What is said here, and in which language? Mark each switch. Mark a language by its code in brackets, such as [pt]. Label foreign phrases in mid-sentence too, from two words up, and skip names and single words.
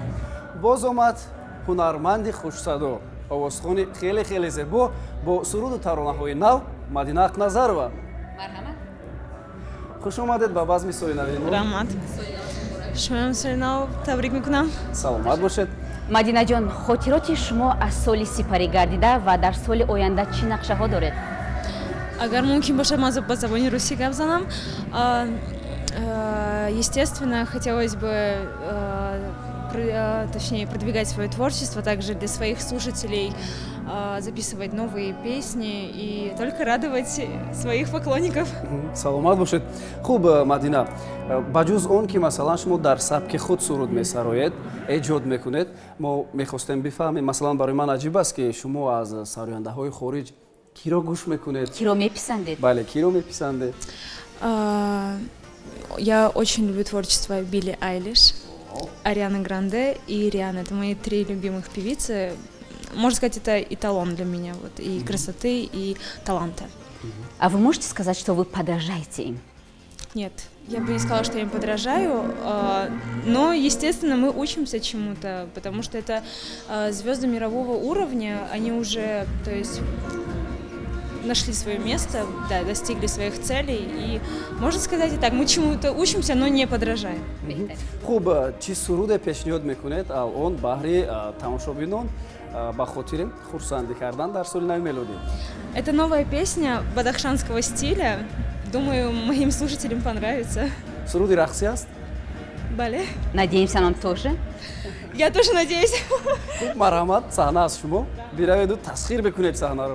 [fa] باز آمد هنرمند خوشصدا آوازخوان خیلی خیلی زیبا با سرود و ترانه‌های نو مدینه اقنظرова خوش آمدید به بزم سال نو رحمت شما سال نو تبریک میکنم سلامت باشید مدینه جان خاطرات شما از سال سپری گردیده و در سال آینده چی نقشه ها دارید؟ اگر ممکن باشه من با زبان روسی گپ زنم [ru] естественно хотелось бы точнее продвигать свое творчество также для своих слушателей записывать новые песни и только радовать своих поклонников. [tg] саломат бошед. Хуб Мадина, ба ҷуз он ки масалан шумо дар сабки худ суруд месароед, эҷод мекунед, мо мехостем бифаҳмем, масалан барои ман аҷиб аст ки шумо аз сарояндаҳои хориҷ киро гӯш мекунед? Киро меписандед? Бале, киро меписандед? [ru] Я очень люблю творчество Билли Айлиш, Арианы Гранде и Рианы. Это мои три любимых певицы. Можно сказать, это эталон для меня, вот, и красоты, и таланта. А вы можете сказать, что вы подражаете им? Нет, я бы не сказала, что я им подражаю, но, естественно, мы учимся чему-то, потому что это звезды мирового уровня, они уже, то есть, нашли свое место, да, достигли своих целей. И, можно сказать и так, мы чему-то учимся, но не подражаем. [tg] хуб чӣ суруде пешниҳод мекунед алон баҳри тамошобинон ба хотири хурсандӣ кардан дар соли нави мелодӣ? [ru] Это новая песня бадахшанского стиля. Думаю, моим слушателям понравится. [tg] суруди рақсӣ аст? Бале. [ru] Надеемся, нам тоже. Я тоже надеюсь. [tg] хуб марҳамат, саҳна аст шумо. бираведу тасхир бикунед саҳнаро.